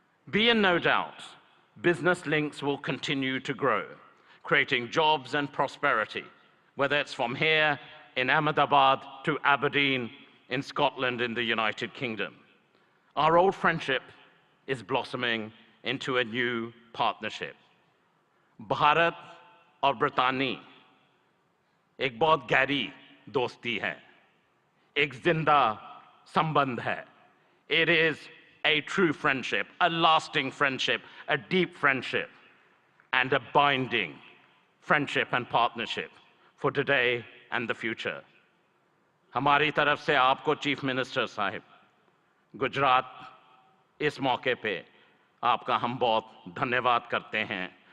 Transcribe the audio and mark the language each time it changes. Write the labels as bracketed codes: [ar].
[en] Be in no doubt, business links will continue to grow, creating jobs and prosperity, whether it's from here in Ahmedabad to Aberdeen in Scotland in the United Kingdom. Our old friendship is blossoming into a new partnership. [hi] Bharat और ब्रितानी एक बहुत गहरी दोस्ती है, एक जिंदा संबंध है. [en] It is a true friendship, a lasting friendship, a deep friendship, and a binding friendship and partnership for today and the future. [hi] हमारी तरफ से आपको चीफ मिनिस्टर साहिब, गुजरात इस मौके पे आपका हम बहुत धन्यवाद करते हैं.